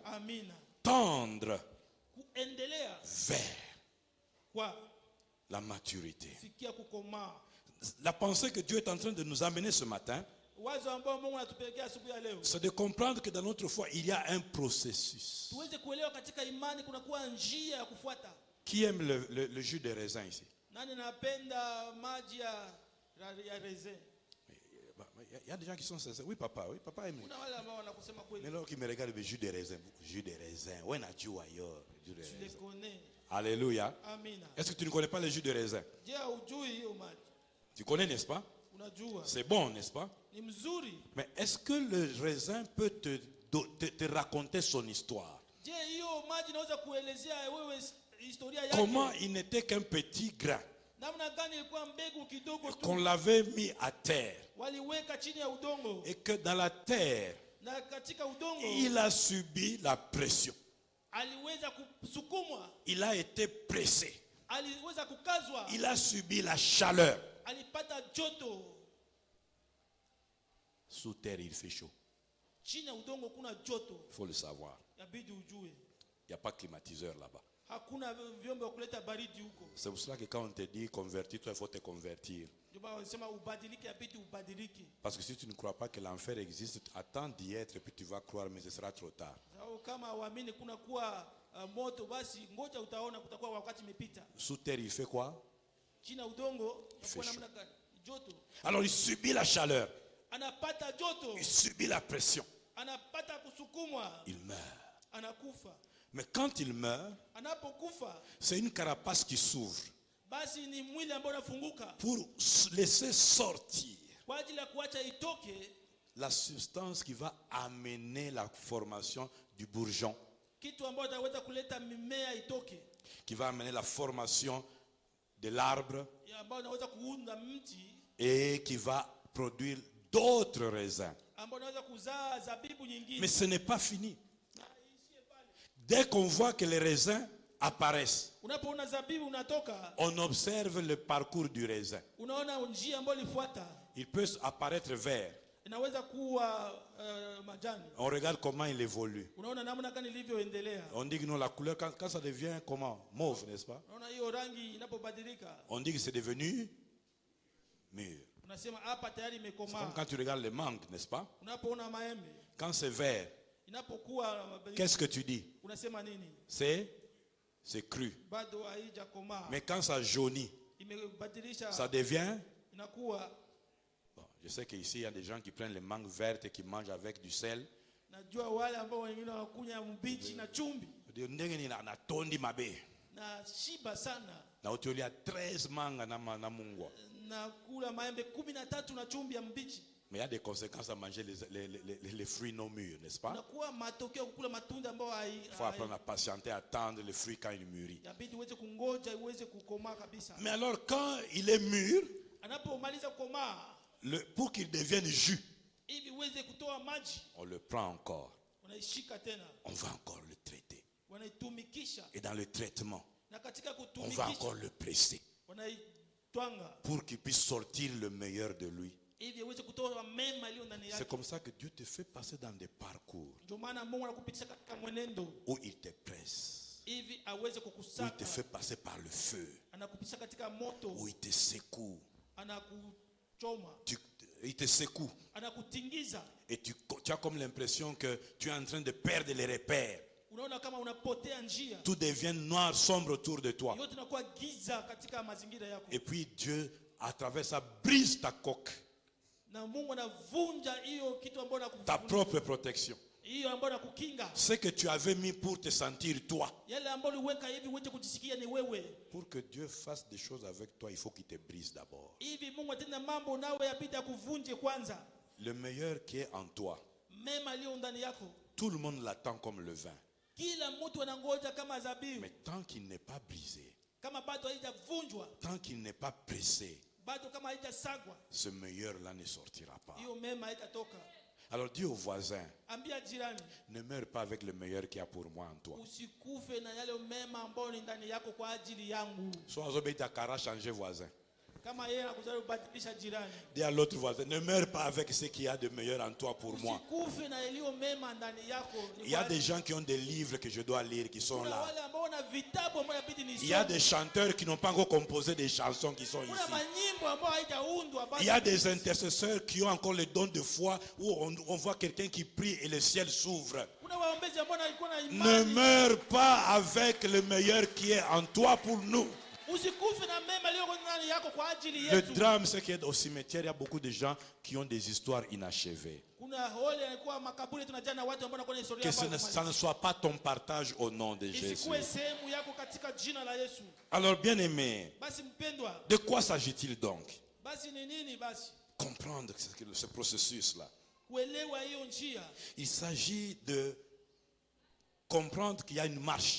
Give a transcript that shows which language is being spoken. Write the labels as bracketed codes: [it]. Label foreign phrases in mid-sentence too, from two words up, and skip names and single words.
[fr] Tendre vers la maturité. La pensée que Dieu est en train de nous amener ce matin, c'est de comprendre que dans notre foi, il y a un processus. Qui aime le jus de raisin ici? [sw] Nani napenda maji ya raisin? [fr] Il y a des gens qui sont sincères. Oui, papa aime. [sw] Kuna wale ambao wanakusema kweli. [fr] Mais là, qui me regarde le jus de raisin. Jus de raisin. Où est-ce ailleurs? Tu les connais. Alléluia. Amina. Est-ce que tu ne connais pas le jus de raisin? [sw] Je, hujui hiyo maji? [fr] Tu connais, n'est-ce pas? [sw] Unajua. [fr] C'est bon, n'est-ce pas? [sw] Ni mzuri. [fr] Mais est-ce que le raisin peut te raconter son histoire? [sw] Je, hiyo maji naweza kuelezea wewe historia yake? [fr] Comment il n'était qu'un petit grain [sw] Namna gani ilikuwa mbegu kidogo tu. [fr] qu'on l'avait mis à terre. [sw] Waliweka chini ya udongo. [fr] Et que dans la terre, [sw] Na katika udongo, [fr] il a subi la pression. [sw] aliweza kusukumwa. [fr] Il a été pressé. [sw] Aliweza kukazwa. [fr] Il a subi la chaleur. [sw] Alipata joto. [fr] Sous terre, il fait chaud. [sw] Chini ya udongo kuna joto. [fr] Il faut le savoir. [sw] Yabidi ujue. [fr] Il n'y a pas de climatiseur là-bas. [sw] Hakuna vyombo vya kuleta baridi huko. [fr] C'est pour cela que quand on te dit convertis-toi, il faut te convertir. [sw] Ndio baba wanasema ubadilike, yabidi ubadilike. [fr] Parce que si tu ne crois pas que l'enfer existe, attends d'y être et puis tu vas croire, mais ce sera trop tard. [sw] Sababu kama uamini kuna kuwa moto, basi ngoja utaona kutakuwa wakati imepita. [fr] Sous terre, il fait quoi? [sw] Chini ya udongo [fr] Il fait [sw] kuna [fr] chaud. [sw] namna gani? Joto. [fr] Alors il subit la chaleur. [sw] Anapata joto. [fr] Il subit la pression. [sw] Anapata kusukumwa. [fr] Il meurt. [sw] Anakufa. [fr] Mais quand il meurt, [sw] Anapokufa, [fr] c'est une carapace qui s'ouvre [sw] basi ni mwili ambao unafunguka [fr] pour laisser sortir [sw] kwa ajili ya kuacha itoke [fr] la substance qui va amener la formation du bourgeon, [sw] kitu ambacho kitaweza kuleta mimea itoke, [fr] qui va amener la formation de l'arbre [sw] ambayo inaweza kuunda mti [fr] et qui va produire d'autres raisins. [sw] ambao unaweza kuzaa zabibu nyingine. [fr] Mais ce n'est pas fini. Dès qu'on voit que les raisins apparaissent, [sw] Unapoona zabibu unatoka, [fr] on observe le parcours du raisin. [sw] unaona njia ambayo ilifuata. [fr] Il peut apparaître vert. [sw] Inaweza kuwa majani. [fr] On regarde comment il évolue. [sw] Unaona namna gani ilivyoendelea. [fr] On dit que non, la couleur, quand ça devient comment? Mauve, n'est-ce pas? [sw] Unaona hiyo rangi inapobadilika. [fr] On dit que c'est devenu mûr. [sw] Unasema hapa tayari [fr] C'est [sw] imekomaa. [fr] comme quand tu regardes les mangues, n'est-ce pas? [sw] Unapoona maembe, [fr] Quand c'est vert, [sw] inapokuwa [fr] qu'est-ce que tu dis? [sw] unasema nini? [fr] C'est cru. [sw] Bado haijakomaa. [fr] Mais quand ça jaunit, [sw] Imebadilisha, [fr] ça devient... [sw] inakuwa. [fr] Bon, je sais qu'ici, il y a des gens qui prennent les mangues vertes et qui mangent avec du sel. [sw] Najua wale ambao wengine wakunya mbichi na chumvi. Na shiba sana. [ln] Na utolia 13 manga na mungwa. [sw] Na kula maembe 13 na chumvi ya mbichi. [fr] Mais il y a des conséquences à manger les fruits non mûrs, n'est-ce pas? [sw] Unakuwa matokeo kukula matunda ambao [fr] Il faut apprendre à patienter, à attendre les fruits quand ils mûrissent. [sw] yabidi uweze kungoja uweze kukomaa kabisa. [fr] Mais alors quand il est mûr, [sw] Anapomaliza kukomaa, [fr] pour qu'il devienne jus, [sw] ili uweze kutoa maji, [fr] on le prend encore. [sw] unaishika tena. [fr] On va encore le traiter. [sw] Wanaitumikisha. [fr] Et dans le traitement, [sw] Na katika [fr] on [sw] kutumikisha, [fr] va encore le presser [sw] wanaitwanga [fr] pour qu'il puisse sortir le meilleur de lui. [sw] ili uweze kutoa mema iliyo ndani [fr] C'est [sw] yake. [fr] comme ça que Dieu te fait passer dans des parcours [sw] Ndio maana Mungu anakupitisha katika mwenendo [fr] où il te presse, [sw] hivi aweze [fr] où il [sw] kukusaka. [fr] te fait passer par le feu, [sw] Anakupitisha katika moto, [fr] où il te secoue. [sw] anakuchoma, [fr] Il te secoue. [sw] anakutingiza. [fr] Et tu as comme l'impression que tu es en train de perdre les repères. [sw] Unaona kama unapotea njia. [fr] Tout devient noir, sombre autour de toi. [sw] Yote inakuwa giza katika mazingira yako. [fr] Et puis Dieu, à travers ça, brise ta coque, [sw] Na Mungu anavunja hiyo kitu ambacho [fr] ta propre protection. [sw] hiyo ambayo nakukinga. [fr] Ce que tu avais mis pour te sentir toi. [sw] Yale ambayo uliweka hivi uweze kujisikia ni wewe. [fr] Pour que Dieu fasse des choses avec toi, il faut qu'il te brise d'abord. [sw] Hivi Mungu atenda mambo nawe yabidi akuvunje kwanza. [fr] Le meilleur qui est en toi, [sw] Mema iliyo ndani yako. [fr] tout le monde l'attend comme le vin. [sw] Kila mtu anangoja kama zabibu. [fr] Mais tant qu'il n'est pas brisé, [sw] Kama bado haijavunjwa, [fr] tant qu'il n'est pas pressé, [sw] bado kama haijasagwa, [fr] ce meilleur-là ne sortira pas. [sw] hiyo mema haitatoka. [fr] Alors dis au voisin, [sw] Ambia jirani, [fr] ne meurs pas avec le meilleur qu'il y a pour moi en toi. [sw] usikufe na yale mema ambayo ni ndani yako kwa ajili yangu. [fr] Sois obéi à Kara, changer voisin. [sw] Kama yeye anakujaribu kubadilisha jirani, [fr] Dis à l'autre voisin, ne meurs pas avec ce qu'il y a de meilleur en toi pour moi. [sw] usikufe na yaliyo mema ndani yako. [fr] Il y a des gens qui ont des livres que je dois lire qui sont [sw] Kuna [fr] là. [sw] wale ambao wana vitabu ambao inabidi nisome. [fr] Il y a des chanteurs qui n'ont pas encore composé des chansons qui sont [sw] Kuna [fr] ici. [sw] manyimbo ambao haijaundwa bado. [fr] Il y a des intercesseurs qui ont encore le don de foi où on voit quelqu'un qui prie et le ciel s'ouvre. [sw] Kuna waombezi ambao walikuwa na [fr] Ne [sw] imani. [fr] meurs pas avec le meilleur qui est en toi pour nous. [sw] Usikufe na mema leo ndani yako kwa ajili [fr] Le [sw] yetu. [fr] drame, c'est qu'au cimetière, il y a beaucoup de gens qui ont des histoires inachevées. [sw] Kuna hole yalikuwa makaburi tunajaa na watu ambao wanakuwa na historia [fr] Que [sw] mbaya. [fr] ça ne soit pas ton partage au nom de Jésus. [sw] Isikuwe sehemu yako katika jina la Yesu. [fr] Alors, bien-aimé, [sw] Basi mpendwa, [fr] de quoi s'agit-il donc? [sw] basi ni nini basi? [fr] Comprendre ce processus-là. [sw] Kuelewa hiyo njia. [fr] Il s'agit de comprendre qu'il y a une marche,